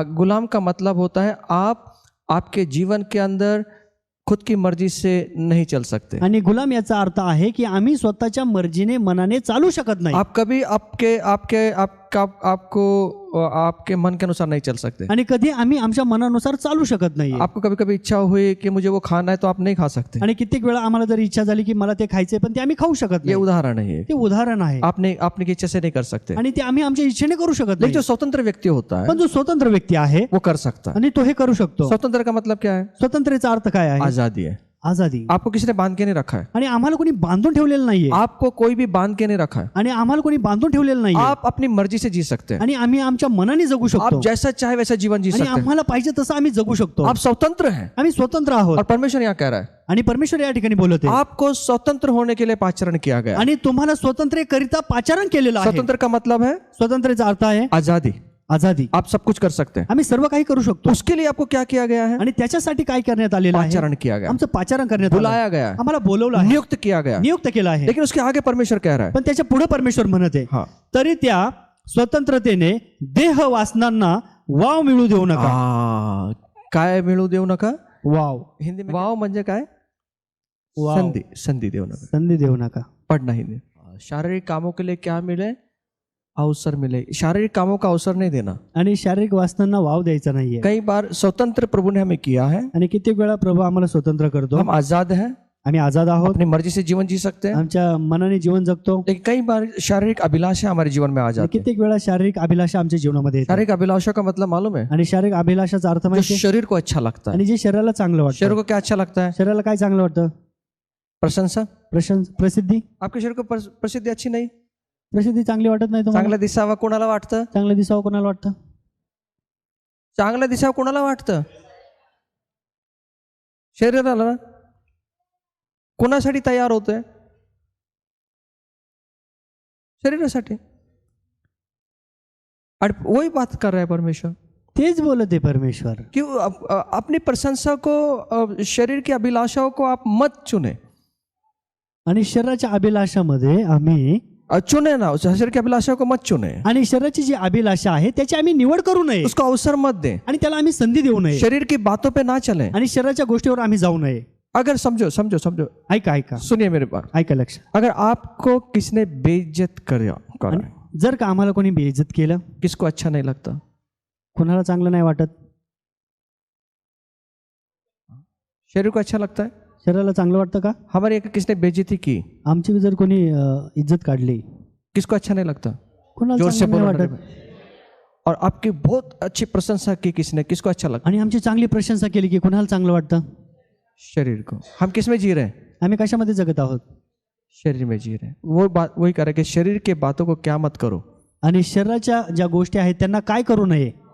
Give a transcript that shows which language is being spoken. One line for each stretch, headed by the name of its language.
Hindi: गुलाम का मतलब होता है आप आपके जीवन के अंदर खुद की मर्जी से नहीं चल सकते.
Marathi: आणि गुलाम याचा अर्थ आहे की आम्ही स्वतःच्या मर्जीने मनाने चालू शकत नाही.
Hindi: आप कभी आपके मन के अनुसार नहीं चल सकते.
Marathi: आणि कधी आम्ही आमच्या मनानुसार चालू शकत नाही.
Hindi: आपको कभी कभी इच्छा हुई कि मुझे वो खाना है तो आप नहीं खा सकते.
Marathi: आणि कित्येक वेळा आम्हाला जर इच्छा झाली की मला ते खायचंय पण ते आम्ही खाऊ शकत
Hindi: ये
Marathi: नाही.
Hindi: उदाहरण है.
Marathi: ते उदाहरण आहे.
Hindi: आपने की इच्छा से नहीं कर सकते.
Marathi: आणि ते आम्ही आमच्या इच्छेने करू शकत
Hindi: लेकिन
Marathi: नाही.
Hindi: जो स्वतंत्र व्यक्ति होता है
Marathi: पण जो स्वतंत्र व्यक्ती आहे
Hindi: वो कर सकता है.
Marathi: आणि तो हे करू शकतो.
Hindi: स्वतंत्र का मतलब क्या है?
Marathi: स्वतंत्र्याचा अर्थ काय आहे?
Hindi: आजादी है.
Marathi: आजादी.
Hindi: आपको किसी ने बांध के नहीं रखा है.
Marathi: आणि आम्हाला कोणी बांधून ठेवलेलं नाहीये.
Hindi: आपको कोई भी बांध के नहीं रखा है.
Marathi: आणि आम्हाला कोणी बांधून ठेवलेलं नाहीये.
Hindi: आप अपनी मर्जी से जी सकते हैं.
Marathi: आणि आम्ही आमच्या मनाने जगू शकतो.
Hindi: आप जैसा चाहे वैसा जीवन जी
Marathi: आणि
Hindi: सकते हैं.
Marathi: आम्हाला पाहिजे तसं आम्ही जगू शकतो.
Hindi: आप स्वतंत्र हैं.
Marathi: आम्ही स्वतंत्र आहोत.
Hindi: और परमेश्वर यहाँ कह रहा है
Marathi: आणि परमेश्वर या ठिकाणी बोलत आहे
Hindi: आपको स्वतंत्र होने के लिए पाचरण किया गया.
Marathi: आणि तुम्हाला स्वतंत्र्यकरिता पाचारण केलेलं आहे.
Hindi: स्वतंत्र का मतलब है
Marathi: स्वतंत्र्याचा अर्थ आहे
Hindi: आजादी.
Marathi: आजादी.
Hindi: आप सब कुछ कर सकते हैं.
Marathi: आम्ही सर्व काही करू शकतो.
Hindi: उसके लिए आपको क्या किया गया है?
Marathi: आणि त्याच्यासाठी काय करण्यात आलेलं आहे?
Hindi: पाचरण किया गया,
Marathi: आमचं पाचारण करण्यात आलं.
Hindi: बुलाया गया,
Marathi: आम्हाला बोलवलं आहे,
Hindi: नियुक्त किया गया.
Marathi: नियुक्त केलं आहे.
Hindi: लेकिन उसके आगे परमेश्वर कह रहा है
Marathi: पण त्याच्या पुढे परमेश्वर म्हणत आहे
Hindi: हाँ,
Marathi: तरी त्या स्वतंत्रतेने देह वासनांना वाव मिळू देऊ नका. काय मिळू देऊ नका. वाव
Hindi: हिंदी में
Marathi: वाव म्हणजे काय? वाव. संधि देऊ नका. संधी देऊ नका.
Hindi: पढ़ना हिंदी. शारीरिक कामों के लिए क्या मिले? अवसर मिले. शारीरिक कामों का अवसर नहीं देना.
Marathi: आणि शारीरिक वासनांना वाव द्यायचा नाहीये.
Hindi: कई बार स्वतंत्र प्रभु ने हमें किया है.
Marathi: आणि कित्येक वेळा प्रभू आम्हाला स्वतंत्र करतो.
Hindi: हम आजाद हैं,
Marathi: आम्ही आजाद आहोत,
Hindi: अपनी मर्जी से जीवन जी सकते हैं.
Marathi: आमच्या मनाने जीवन जगतो.
Hindi: लेकिन कई बार शारीरिक अभिलाषा हमारे जीवन में आ जाती है.
Marathi: कित्येक वेळा शारीरिक अभिलाषा आमच्या जीवनामध्ये येतात.
Hindi: शारीरिक अभिलाषा का मतलब मालूम है?
Marathi: आणि शारीरिक अभिलाषाचा अर्थ
Hindi: जो
Marathi: माहिती आहे?
Hindi: शरीर को अच्छा लगता है.
Marathi: आणि जे शरीराला चांगलं
Hindi: शरीर
Marathi: वाटतं.
Hindi: को क्या अच्छा लगता है?
Marathi: शरीराला काय चांगलं वाटतं?
Hindi: प्रशंसा.
Marathi: प्रसिद्धी.
Hindi: आपके शरीर को प्रसिद्धी अच्छी नहीं?
Marathi: प्रसिद्धी चांगली वाटत नाही तुम्हाला? चांगलं दिसावं कोणाला वाटतं? चांगलं दिसावं कोणाला वाटतं? चांगलं दिसावं कोणाला वाटतं? शरीराला ना. कोणासाठी तयार होतोय? शरीरासाठी.
Hindi: और वही बात कर रहा है परमेश्वर.
Marathi: तेच बोलत आहे परमेश्वर
Hindi: कि अपनी प्रशंसा को, शरीर की अभिलाषाओं को आप मत चुने.
Marathi: आणि शरीराच्या अभिलाषामध्ये आम्ही
Hindi: चुने ना, शरीर की अभिलाषा को मत चुने.
Marathi: आणि शरीराची जी अभिलाषा आहे त्याची आम्ही निवड करू नये.
Hindi: उसको अवसर मत दे.
Marathi: आणि त्याला आम्ही संधी देऊ नये.
Hindi: शरीर की बातों पे ना चले.
Marathi: आणि शरीराच्या गोष्टीवर आम्ही जाऊ नये.
Hindi: अगर समझो
Marathi: ऐका
Hindi: सुनिए मेरे बात.
Marathi: ऐका लक्ष.
Hindi: अगर आपको किसने बेइज्जत करा,
Marathi: जर का आम्हाला कोणी बेइज्जत केलं,
Hindi: किसको अच्छा नहीं लगता?
Marathi: कोणाला चांगलं नाही वाटत.
Hindi: शरीर को अच्छा लगता है.
Marathi: शरीराला चांगलं वाटतं का?
Hindi: हमारे किसने बेइज्जती की,
Marathi: आमची जर कोणी इज्जत काढली,
Hindi: किसको अच्छा नहीं लगता?
Marathi: कोणाला
Hindi: जोर से
Marathi: चांगलं नाही
Hindi: बोलो.
Marathi: वाटत.
Hindi: और आपकी बहुत अच्छी प्रशंसा की किसने, किसको अच्छा लगता?
Marathi: आणि आमची चांगली प्रशंसा केली की कोणाला चांगलं वाटतं?
Hindi: शरीर को. हम किस में जी रहे हैं?
Marathi: आम्ही कशामध्ये जगत आहोत?
Hindi: शरीर में जी रहे हैं. वो बात वही कह रहा है कि शरीर के बातों को क्या मत करो.
Marathi: आणि शरीराच्या ज्या गोष्टी आहेत त्यांना काय करू नये?